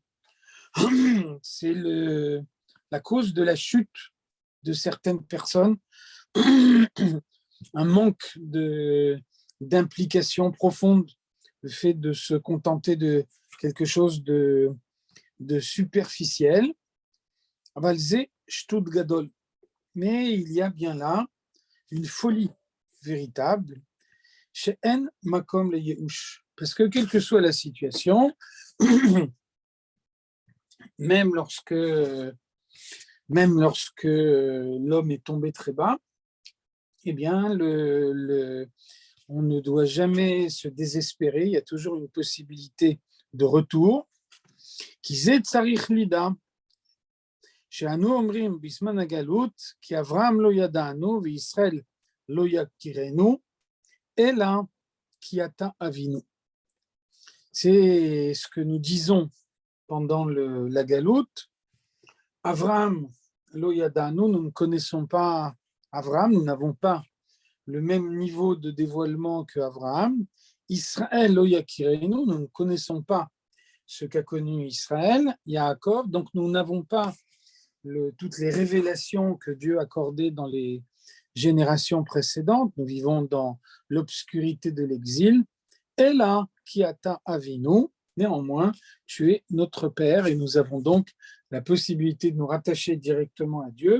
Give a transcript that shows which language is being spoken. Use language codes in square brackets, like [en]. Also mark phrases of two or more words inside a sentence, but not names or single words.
[fr] C'est la cause de la chute de certaines personnes, un manque d'implication profonde, le fait de se contenter de quelque chose de superficiel. [he] אבל זה שטות גדול. [fr] Mais il y a bien là une folie véritable. [he] שאין מקום ליאוש. [fr] Parce que quelle que soit la situation, même lorsque l'homme est tombé très bas, eh bien, on ne doit jamais se désespérer. Il y a toujours une possibilité de retour. [he] כי זאת צריך לדעת. שאנו אומרים בזמן הגלות, כי אברהם לא ידענו וישראל לא יכירנו, אלא כי אתה אבינו. [fr] C'est ce que nous disons pendant la galoute. [he] אברהם לא ידענו, [fr] nous ne connaissons pas Avraham, nous n'avons pas le même niveau de dévoilement que Avraham. [he] ישראל לא יכירנו, [fr] nous ne connaissons pas ce qu'a connu Israël, Yaakov, donc nous n'avons pas toutes les révélations que Dieu accordait dans les générations précédentes. Nous vivons dans l'obscurité de l'exil. Et là, qui [he] אתה אבינו, [fr] néanmoins, tu es notre Père et nous avons donc la possibilité de nous rattacher directement à Dieu.